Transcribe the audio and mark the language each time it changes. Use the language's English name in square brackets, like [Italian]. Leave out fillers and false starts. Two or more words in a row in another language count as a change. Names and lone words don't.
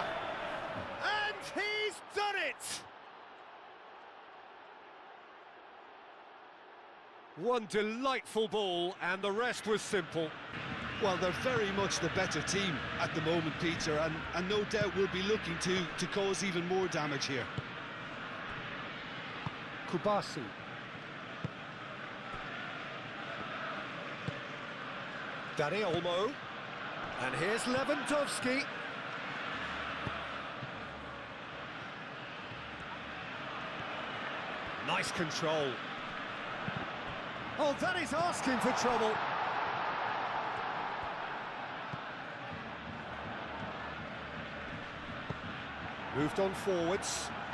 [English] And he's done it! One delightful ball, and the rest was simple. Well, they're very much the better team at the moment, Peter, and no doubt will be looking to cause even more damage here. Kubasi. Dani Olmo. And here's Lewandowski. Nice control. Oh, that is asking for trouble. Moved on forwards.